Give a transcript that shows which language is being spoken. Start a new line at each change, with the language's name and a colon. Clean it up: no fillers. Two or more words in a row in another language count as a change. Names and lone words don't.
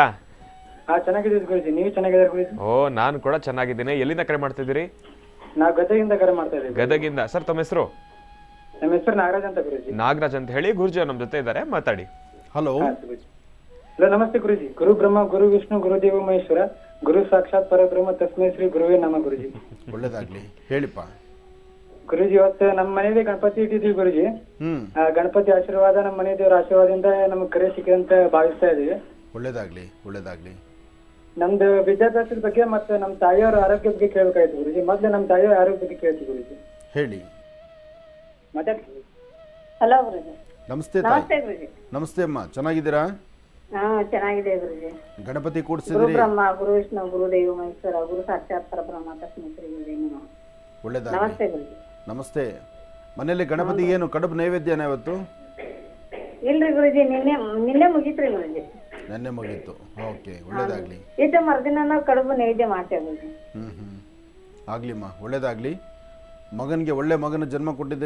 Kannada: ಚೆನ್ನಾಗಿದ್ದೀವಿ ಗುರುಜಿ, ನೀವು ಚೆನ್ನಾಗಿದ್ದೀರಾ ಗುರುಜಿ? ಓ, ನಾನು ಕೂಡ ಚೆನ್ನಾಗಿದ್ದೀನಿ. ಎಲ್ಲಿಂದ ಕರೆ ಮಾಡ್ತಿದ್ದೀರಿ? ನಾವು ಗದಗಿಂದ ಕರೆ ಮಾಡ್ತಾ ಇದ್ದೀವಿ. ಗದಗಿಂದ. ಸರ್, ತಮ್ಮ ಹೆಸರು? ನಮ್ಮ ಹೆಸರು ನಾಗರಾಜ್ ಅಂತ ಗುರುಜಿ. ನಾಗರಾಜ್ ಅಂತ ಹೇಳಿ, ಗುರುಜಿ ನಮ್ಮ ಜೊತೆ ಇದ್ದಾರೆ, ಮಾತಾಡಿ. ಹಲೋ. ಹಲೋ, ನಮಸ್ತೆ ಗುರುಜಿ.
Sanskrit: ಗುರು ಬ್ರಹ್ಮ ಗುರು ವಿಷ್ಣು ಗುರುದೇವ ಮಹೇಶ್ವರ ಗುರು ಸಾಕ್ಷಾತ್ ಪರಬ್ರಹ್ಮ ತಸ್ಮೈ ಶ್ರೀ ಗುರುವೇ ನಮ ಗುರುಜಿ.
Kannada: ಒಳ್ಳೆದಾಗ್ಲಿ, ಹೇಳಿಪ್ಪ. ಗುರುಜಿ, ಇವತ್ತು ನಮ್ಮ ಮನೆಯಲ್ಲಿ ಗಣಪತಿ ಇಟ್ಟಿದ್ದೀವಿ ಗುರುಜಿ. ಗಣಪತಿ ಆಶೀರ್ವಾದ, ನಮ್ಮ ಮನೆ ದೇವರ ಆಶೀರ್ವಾದದಿಂದ ನಮ್ಗೆ ಕರೆ ಸಿಕ್ಕಿದಂತ ಭಾವಿಸ್ತಾ ಇದೀವಿ. ಒಳ್ಳೆದಾಗ್ಲಿ, ಒಳ್ಳೆದಾಗ್ಲಿ. ನಮ್ದು ವಿದ್ಯಾಭ್ಯಾಸದ ಬಗ್ಗೆ ಮತ್ತೆ ನಮ್ಮ ತಾಯಿಯವರ ಆರೋಗ್ಯದ ಬಗ್ಗೆ ಕೇಳ್ಬೇಕಾಯ್ತು ಗುರುಜಿ. ಮೊದ್ಲು ನಮ್ಮ ತಾಯಿಯವರ ಆರೋಗ್ಯ ಬಗ್ಗೆ ಕೇಳ್ತೀವಿ ಗುರುಜಿ. ಹೇಳಿ. ಹಲೋ ಗುರುಜಿ. ನಮಸ್ತೆ ತಾಯಿ. ನಮಸ್ತೆ ಅಮ್ಮ, ಚೆನ್ನಾಗಿದ್ದೀರಾ? ಚೆನ್ನಾಗಿದೆ ಗುರುಜಿ. ಗಣಪತಿ ಗುರು ಕೂಡಿಸಿದ್ರಿ?
Sanskrit: ಬ್ರಹ್ಮ ಗುರು ವಿಷ್ಣು ಗುರುದೇವ ಮಹೇಶ್ವರ ಗುರು ಸಾಕ್ಷಾತ್ ಪರಬ್ರಹ್ಮ ತಸ್ಮೈ ಶ್ರೀ ಗುರುವೇ ನಮಃ.
Kannada: ಒಳ್ಳೆದಾಗ್ಲಿ. ನಮಸ್ತೆ ಗುರುಜಿ. ನಮಸ್ತೆ. ಮನೆಯಲ್ಲಿ ಗಣಪತಿ ಏನು ಕಡುಬು ನೈವೇದ್ಯನ ಇವತ್ತು? ಇಲ್ರಿ ಗುರುಜಿ, ನಿನ್ನೆ ಮುಗೀತ್ರಿ ಗುರುಜಿ. ನೆನ್ನೆ ಮುಗೀತು. ಓಕೆ, ಒಳ್ಳೆದಾಗ್ಲಿ. ಇದು ಮರುದಿನ ನಾವು ಕಡುಬು ನೈವೇದ್ಯ ಮಾಡ್ತೇವೆ ಗುರುಜಿ. ಆಗ್ಲಿಮ್ಮ, ಒಳ್ಳೇದಾಗ್ಲಿ. ಮಗನಿಗೆ ಒಳ್ಳೆ ಮಗನ ಜನ್ಮ ಕೊಟ್ಟಿದ್ದೀರಿ.